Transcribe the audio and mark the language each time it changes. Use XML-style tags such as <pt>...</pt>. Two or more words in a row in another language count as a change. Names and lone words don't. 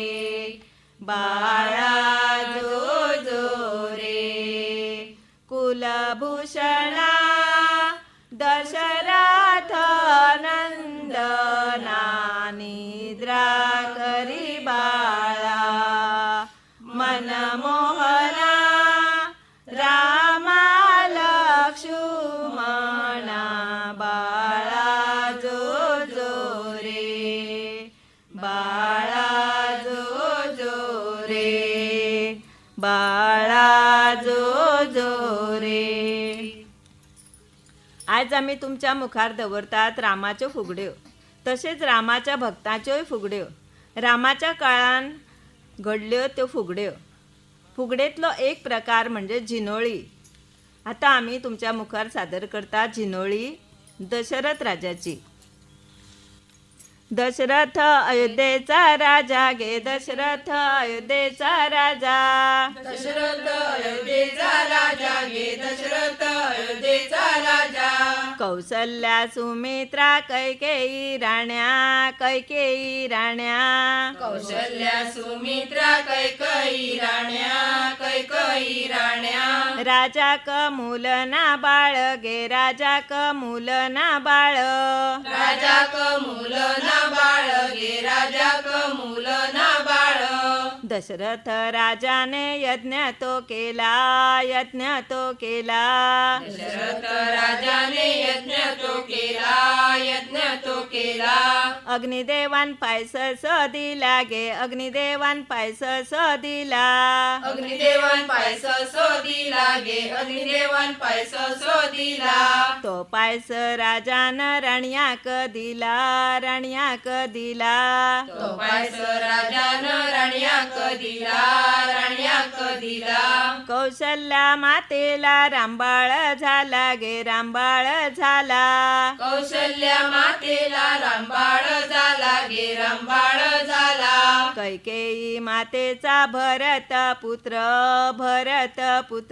<mr>बाळा जो जो रे कुलभूषणा दशरथ नंदना निद्रा करी बाळा मनमोहना रामा लक्ष्मणा बाळा जो जो रे बाळा जो जो रे बाळा जो जो रे.</mr> <kok>आज आम्ही तुमच्या मुखार दवरतात रामाच्यो फुगड्यो, तसेच रामाच्या भक्ताच्योय फुगड्यो. रामाच्या काळान घडल्यो त्यो फुगड्यो. फुगडेतलो एक प्रकार म्हणजे जिनोळी. आता आम्ही तुमच्या मुखार सादर करतात जिनोळी दशरथ राजाची.</kok> <mr>दशरथ अयोध्येचा राजा गे दशरथ अयोध्येचा राजा दशरथ अयोध्येचा राजा गे दशरथ अयोध्येचा राजा कौसल्या सुमित्रा कैकेयी राण्या कैकेयी राण्या कौशल्या सुमित्रा कैकयी राण्या राजा कमुल ना बाळ गे राजा कमुल ना बाळ राजा कमुल ना बाळ गे राजा कमुल ना बाळ दशरथ राजाने यज्ञ तो केला यज्ञ तो केला दशरथ राजाने यज्ञ तो केला अग्निदेवान पायसस दिला गे अग्निदेवान पायसस दिला अग्निदेवान पायस दिला गे अग्निदेवान पायस दिला तो पायस राजान राण्याक दिला राण्याक दिला तो पायस राजान राण्याक दिला कौशल्या मातेला रामबाळ झाला गे रामबाळ झाला कौशल्या मातेला रामबाळ झाला गे रामबाळ झाला कैकेयी मातेचा भरत पुत्र भरत पुत्र</mr>